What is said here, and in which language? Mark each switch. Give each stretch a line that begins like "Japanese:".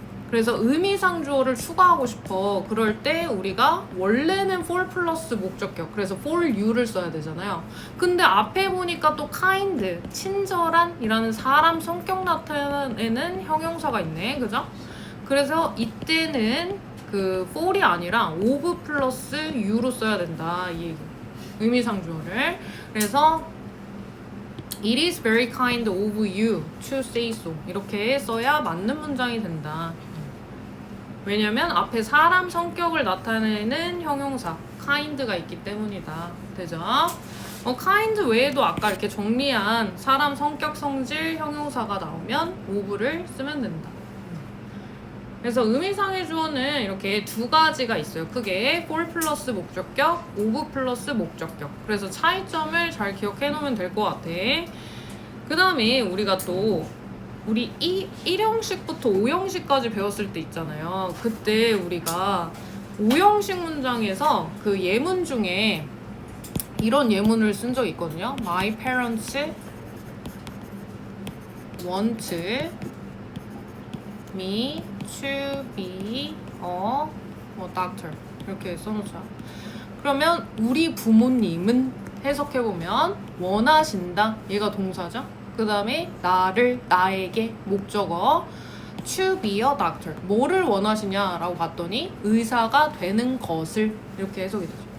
Korean: 그래서 의미상 주어를 추가하고 싶어. 그럴 때 우리가 원래는 for 플러스 목적격, 그래서 for you를 써야 되잖아요. 근데 앞에 보니까 또 kind, 친절한 이라는 사람 성격 나타내는 형용사가 있네, 그죠? 그래서 이때는 그 for이 아니라 of 플러스 you로 써야 된다 이 얘기. 의미상 주어를. 그래서
English: it is very kind of you to say so,
Korean: 이렇게 써야 맞는 문장이 된다. 왜냐면 앞에 사람 성격을 나타내는 형용사 kind가 있기 때문이다. 되죠? kind 외에도 아까 이렇게 정리한 사람 성격, 성질, 형용사가 나오면 of를 쓰면 된다. 그래서 의미상의 주어는 이렇게 두 가지가 있어요. 크게 for 플러스 목적격, of 플러스 목적격. 그래서 차이점을 잘 기억해 놓으면 될 것 같아. 그 다음에 우리가 또 우리 1형식부터 5형식까지 배웠을 때 있잖아요. 그때 우리가 5형식 문장에서 그 예문 중에 이런 예문을 쓴 적이 있거든요.
English: My parents want me to be a doctor,
Korean: 이렇게 써놓자. 그러면 우리 부모님은 해석해보면 원하신다, 얘가 동사죠. 그 다음에 나에게 목적어
English: to be a doctor,
Korean: 뭐를 원하시냐라고 봤더니 의사가 되는 것을, 이렇게 해석이 되죠.